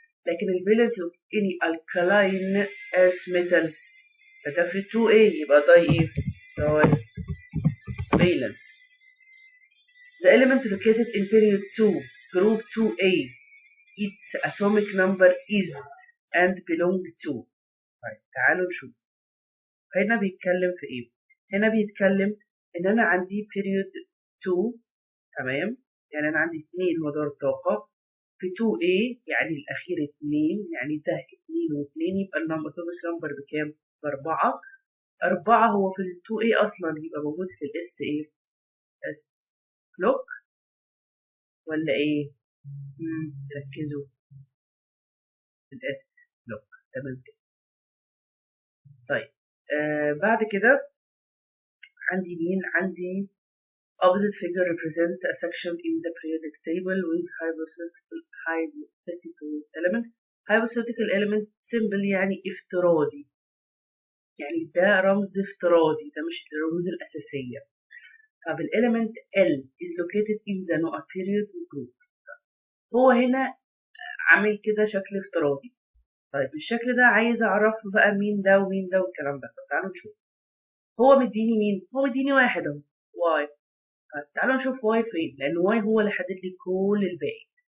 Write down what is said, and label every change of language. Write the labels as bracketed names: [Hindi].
[Arabic] لكن الفالنسي [English] of any alkaline earth metal [Arabic] فده في 2A يبقى داي ايه؟ داي valent. [English] The element located in period 2 group 2A its atomic number is and belong to. [Arabic] طيب تعالوا نشوف هنا بيتكلم في ايه. هنا بيتكلم ان انا عندي period 2، تمام؟ يعني انا عندي 2 مدار طاقة في 2A، يعني الاخير 2، يعني ده 2 و2 يبقى الاتوميك نمبر بكام؟ ب4. 4 هو في ال 2A اصلا يبقى موجود في الاس ايه؟ اس بلوك ولا ايه؟ ركزوا في الاس بلوك، تمام كده. طيب بعد كده عندي مين؟ عندي [English] opposite figure represent a section in the periodic table with hypothetical element. hypothetical element symbol [Arabic] يعني افتراضي، يعني ده رمز افتراضي، ده مش الرموز الأساسية. [English] طب element L is located in the period group. [Arabic] هو هنا عامل كده شكل افتراضي. طيب الشكل ده عايز اعرف بقى مين ده ومين ده والكلام ده. طب تعالوا نشوف هو مديني مين. هو مديني واحد اهو، واي. طيب تعالوا نشوف واي فين، لان واي هو اللي حدد لي كل الباقي.